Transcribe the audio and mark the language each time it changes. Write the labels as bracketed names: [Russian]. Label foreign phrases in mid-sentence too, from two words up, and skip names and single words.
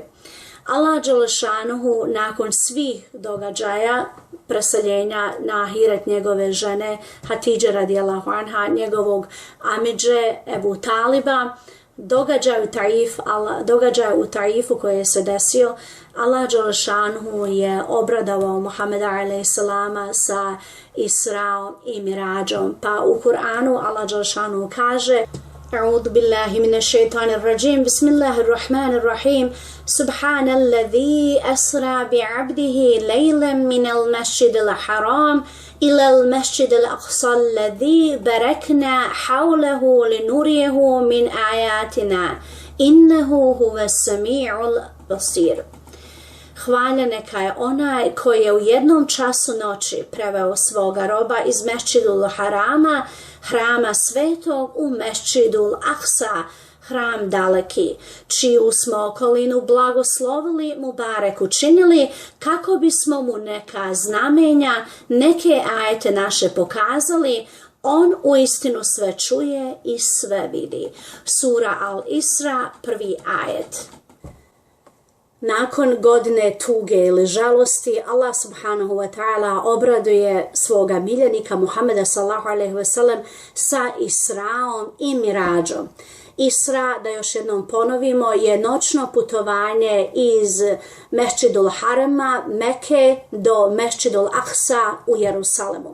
[Bosnian] Allah Đelešanuhu nakon svih događaja preseljenja na ahiret njegove žene Hatidže [Arabic] رضي الله عنها, [Bosnian] njegovog amidže Ebu Taliba, događaj u Taifu koji je se desio, Allah Đelešanuhu je obradovao Muhameda a.s. sa Israom i Mirađom. Pa u Kur'anu Allah Đelešanuhu kaže: [Arabic] أعوذ بالله من الشيطان الرجيم بسم الله الرحمن الرحيم سبحان الذي أسرى بعبده ليلا من المسجد الحرام إلى المسجد الأقصى الذي باركنا حوله لنريه من آياتنا إنه هو السميع البصير. [Bosnian] Hvalja neka je onaj koji je u jednom času noći preveo svoga roba iz Mesdžidul Harama, hrama svetog, u Mesdžidul Aksa, hram daleki, čiju smo okolinu blagoslovili, Mubarek učinili, kako bismo mu neka znamenja, neke ajete naše pokazali. On uistinu sve čuje i sve vidi. Sura Al-Isra, 1. ajet. Nakon godine tuge ili žalosti, Allah [Arabic] سبحانه وتعالى [Bosnian] obraduje svoga miljenika Muhameda [Arabic] صلى الله عليه وسلم [Bosnian] sa Israom i Mirađom. Isra, da još jednom ponovimo, je noćno putovanje iz Mesdžidul Harama, Mekke, do Mesdžidul Aksa u Jerusalemu.